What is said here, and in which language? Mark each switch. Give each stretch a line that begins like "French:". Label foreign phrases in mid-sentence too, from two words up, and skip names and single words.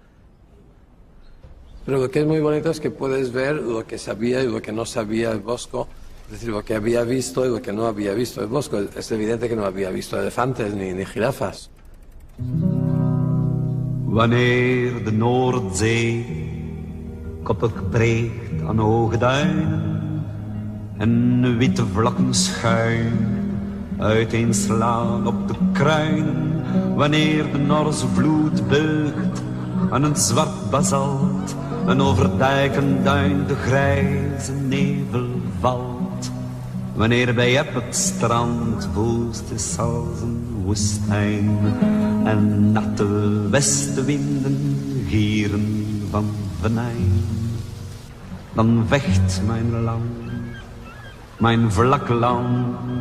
Spanish: Pero lo que es muy bonito es que puedes ver lo que sabía y lo que no sabía el Bosco, es decir, lo que había visto y lo que no había visto el Bosco. Es evidente que no había visto elefantes ni jirafas.
Dutch: Wanneer de Noordzee koppig preegt aan hoge duinen en witte vlakken schuin uiteenslaan op de kruinen, wanneer de Norse vloed buigt aan een zwart basalt en over dijk en duin de grijze nevel valt, wanneer bij het strand woest is als een woestijn en natte westenwinden gieren van venijn, dan vecht mijn land, mijn vlak land.